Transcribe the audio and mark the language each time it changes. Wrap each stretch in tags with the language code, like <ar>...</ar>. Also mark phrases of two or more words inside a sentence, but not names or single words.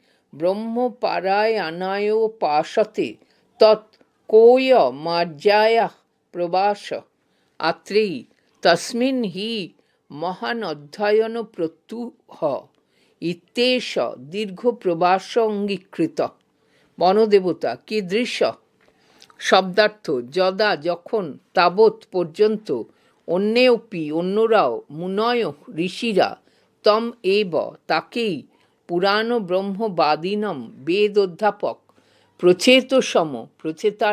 <sa>ব্রহ্মপারায়ণায়োপাসতে তৎ কোয়মার্যায়াঃ প্রবাস আত্রেয়ী তস্মিন হি মহানধ্যয়নপ্রত্যুহ ইত্যেষ দীর্ঘপ্রবাস অঙ্গীকৃত। বনদেবতা কীদৃশ?</sa> <bn>শব্দার্থ যদা যখন, তাবৎ পর্যন্ত, অন্যেঅপি অন্যরাও, মুনয় ঋষিরা, তম এব তাকেই, পুরাণ ব্রহ্মবাদিনম বেদ অধ্যাপক, প্রচেতসম প্রচেতার</bn>